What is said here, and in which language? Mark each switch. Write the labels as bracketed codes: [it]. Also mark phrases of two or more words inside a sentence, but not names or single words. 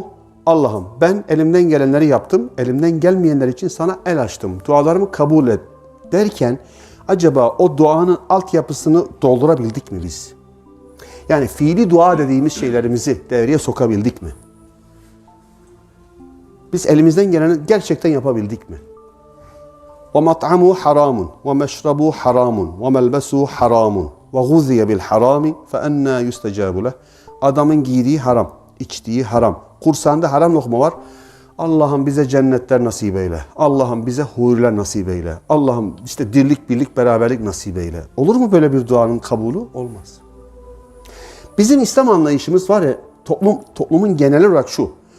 [tr] Allah'ım ben elimden gelenleri yaptım, elimden gelmeyenler için sana el açtım. Dualarımı kabul et derken acaba o duanın altyapısını doldurabildik mi biz? Yani fiili dua dediğimiz şeylerimizi devreye sokabildik mi? Biz elimizden geleni gerçekten yapabildik mi? [ar] وَمَطْعَمُهُ حَرَامٌ وَمَشْرَبُهُ حَرَامٌ وَمَلْبَسُهُ حَرَامٌ وَغُذِّيَ بِالْحَرَامِ فَاَنَّا يُسْتَجَابُ لَهُ. [tr] Adamın giydiği haram, içtiği haram. Kursağında haram lokma var. Allah'ım bize cennetler nasip eyle. Allah'ım bize huriler nasip eyle. Allah'ım işte dirlik, birlik, beraberlik nasip eyle. Olur mu böyle bir duanın kabulü? Olmaz. Bizim İslam anlayışımız var ya, toplumun genel olarak şu.